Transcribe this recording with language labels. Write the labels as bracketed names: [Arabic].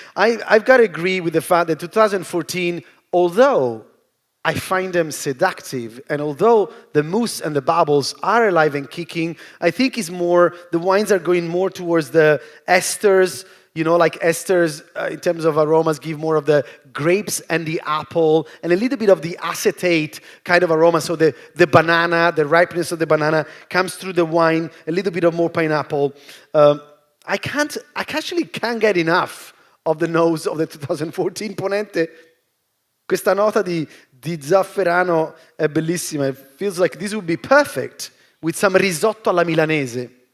[English] I've got to agree with the fact that 2014, although I find them seductive, and although the mousse and the bubbles are alive and kicking, I think it's more, the wines are going more towards the esters, you know, like esters in terms of aromas give more of the grapes and the apple, and a little bit of the acetate kind of aroma. So the banana, the ripeness of the banana comes through the wine, a little bit of more pineapple. I actually can't get enough of the nose of the 2014 Ponente. [Italian] Questa nota di zafferano è bellissima. [English] It feels like this would be perfect with some risotto alla milanese.